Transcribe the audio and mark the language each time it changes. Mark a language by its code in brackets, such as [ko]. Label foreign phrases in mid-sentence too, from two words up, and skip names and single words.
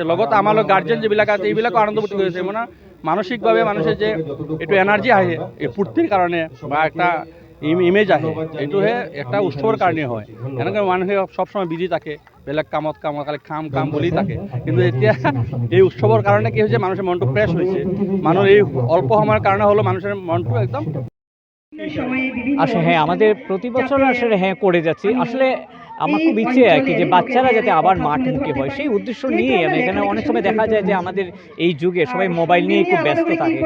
[as] লগতে আমাৰ গাৰ্জেন যিবিলাক আছে, এইবিলাকো আনন্দ ফূৰ্তি কৰি আছে। মানে মানসিকভাৱে মানুহে যে এইটো এনাৰ্জি আহে এই ফূৰ্তিৰ কাৰণে, বা একটা ইমেজ আহে, এইটোহে একটা উৎসৱৰ কাৰণে হয়। এনেকৈ মানুহে সবসময় বিজি থাকে, বেলেগ কামত খালি কাম বুলি থাকে। কিন্তু এতিয়া এই উৎসৱৰ কাৰণে কি হৈছে, [bn] মানুষের মনটো ফ্রেশ হয়েছে। মানুষ এই অল্প সময়ের কারণে হলো মানুষের মনটো একদম আসলে হ্যাঁ, আমাদের প্রতি বছর আসলে হ্যাঁ করে যাচ্ছি। আসলে আমার খুব ইচ্ছে আর কি যে বাচ্চারা যাতে আবার মাঠমুখী হয়, সেই উদ্দেশ্য নিয়ে আমি এখানে অনেক সময় দেখা যায় যে আমাদের এই যুগে সবাই মোবাইল নিয়ে খুব ব্যস্ত থাকে।